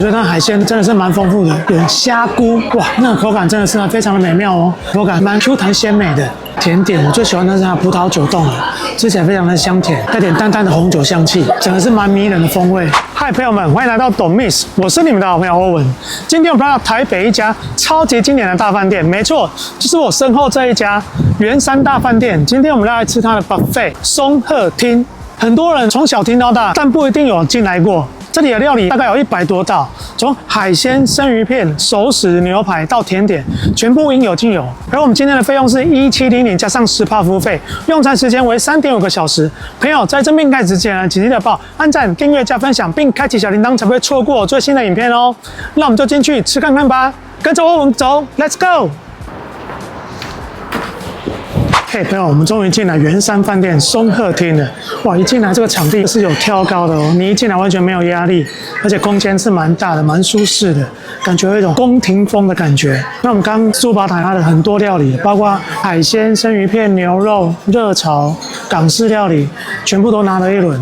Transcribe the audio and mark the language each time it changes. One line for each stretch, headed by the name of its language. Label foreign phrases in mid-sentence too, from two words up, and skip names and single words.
Chinese: 我覺得它海鮮真的是蠻豐富的，有蝦菇，哇，那個口感真的是非常的美妙哦，口感蠻 Q 彈鮮美的。甜點我最喜歡的是它葡萄酒凍了，吃起來非常的香甜，带點淡淡的紅酒香气，整個是蠻迷人的風味。嗨，朋友們，歡迎來到懂 Miss，我是你們的好朋友歐文。今天我們來到台北一家超級經典的大飯店，沒錯，就是我身後這一家圓山大飯店。今天我們要來吃它的 buffet 松鶴廳。很多人從小聽到大，但不一定有進來過。這裡的料理大概有100多道，從海鮮、生魚片、熟食、牛排到甜點，全部應有盡有。而我們今天的費用是1700加上10%服務費，用餐時間為3.5個小時。朋友在正片開始之前呢，請記得幫我按讚、訂閱、加分享，並開啟小鈴鐺，才不會錯過我最新的影片哦。那我們就進去吃看看吧，跟着我們走 ，
English: Let's go！
Chinese: 嘿，朋友，我們終於進來圓山飯店松鶴廳了。哇，一進來這個場地是有挑高的哦，你一進來完全沒有壓力，而且空間是蠻大的，蠻舒適的，感覺有一種宮廷風的感覺。那我們剛剛珠寶台它的很多料理，包括海鮮、生魚片、牛肉、熱炒、港式料理，全部都拿了一輪。